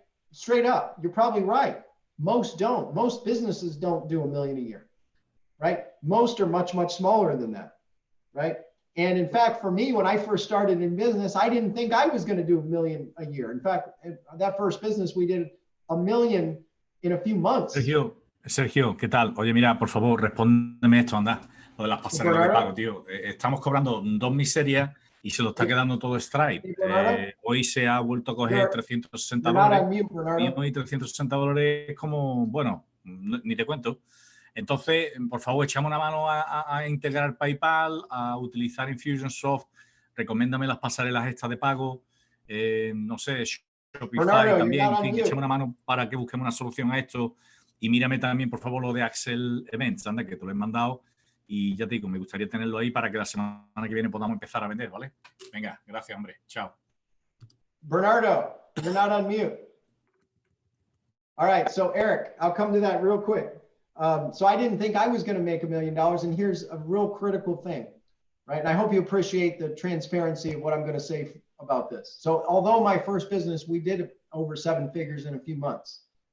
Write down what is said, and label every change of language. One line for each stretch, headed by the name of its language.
English: Straight up, you're probably right. Most don't. Most businesses don't do $1 million a year, right? Most are much, much smaller than that, right? And in fact, for me, when I first started in business, I didn't think I was going to do $1 million a year. In fact, that first business, we did $1 million in a few months.
Spanish: Sergio, ¿qué tal? Oye, mira, por favor, respóndeme esto, anda, lo de las pasarelas de pago, tío. Estamos cobrando 2 miserias y se lo está quedando todo Stripe. Hoy se ha vuelto a coger $360 y $360 es como, bueno, ni te cuento. Entonces, por favor, echame una mano a integrar PayPal, a utilizar Infusionsoft. Recomiéndame las pasarelas estas de pago. No sé, Shopify Bernardo, también. En fin, echame una mano para que busquemos una solución a esto. Y mírame también, por favor, lo de Axel Events, anda, que te lo he mandado. Y ya te digo, me gustaría tenerlo ahí para que la semana que viene podamos empezar a vender, ¿vale? Venga, gracias, hombre. Chao.
English: Bernardo, you're not on mute. All right, so Eric, I'll come to that real quick. So I didn't think I was going to make $1 million. And here's a real critical thing, right? And I hope you appreciate the transparency of what I'm going to say about this. So although my first business, we did over 7 figures in a few months.